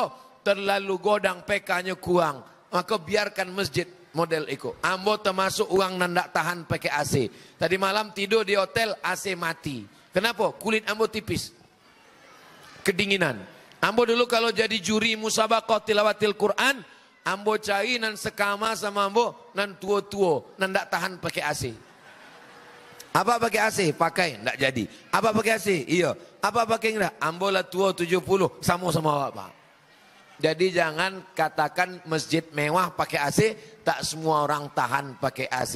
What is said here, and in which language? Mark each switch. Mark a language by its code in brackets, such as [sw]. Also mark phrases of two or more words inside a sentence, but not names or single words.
[id] Terlalu godang PK-nya kurang. Maka biarkan masjid model itu. Ambo termasuk orang yang tidak tahan pakai AC. Tadi malam tidur di hotel AC mati. Kenapa? Kulit ambo tipis. Kedinginan. Ambo dulu kalau jadi juri musabaqah tilawatil Quran, [min] ambo cari nan sekama sama ambo nan tua-tua nan [id] tidak tahan pakai AC. Apa pakai AC? Pakai, tidak jadi. Apa pakai AC? Iya. Apa pakai enggak? Ambo lah tua 70, sama-sama apa? Jadi jangan katakan masjid mewah pakai AC, tak semua orang tahan pakai AC.